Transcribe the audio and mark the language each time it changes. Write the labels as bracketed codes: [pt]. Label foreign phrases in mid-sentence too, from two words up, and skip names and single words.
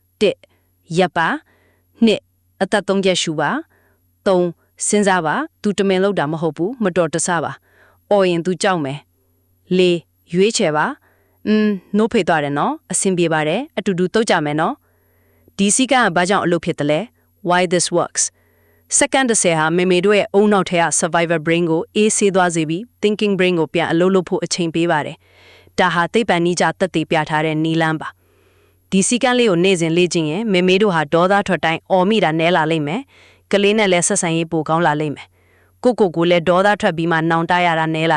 [my] 1 ရပ်ပါ2အသက်3ချက်ရှူပါ3စဉ်းစားပါသူတမင်လုပ်တာမဟုတ်ဘူးမတော်တဆပါအော်ရင်သူကြောက်မယ်4ရွေးချယ်ပါနိုးဖေးသွားတယ်နော်အဆင်ပြေပါတယ်အတူတူတုတ်ကြမယ်နော်ဒီစီကဘာကြောင့်အလုပ်ဖြစ်တယ်လဲ [en] why this works [my] စက္ကန့်30 ဟာမေမေတို့ရဲ့အုံနောက်ထဲက [en] survivor brain [my] ကိုအေးဆေးသွားစေပြီး [en] thinking brain [my] ကိုပြန်အလုပ်လုပ်ဖို့အချိန်ပေးပါတယ်ဒါဟာသိပ္ပံနည်းကျသက်သေပြထားတဲ့နည်းလမ်းပါဒီစီကန်းလေးကိုနေ့စဉ်လေ့ကျင့်ရင်မေ မေတို့ဟာဒေါသထွက်တိုင်းအော်မိတာနဲလာလိမ့်မယ်ကလေးနဲ့လည်းဆက်ဆံရေးပိုကောင်းလာလိမ့်မယ်ကိုလည်းဒေါသထွက်ပြီးမှနောင်တရတာနဲလာ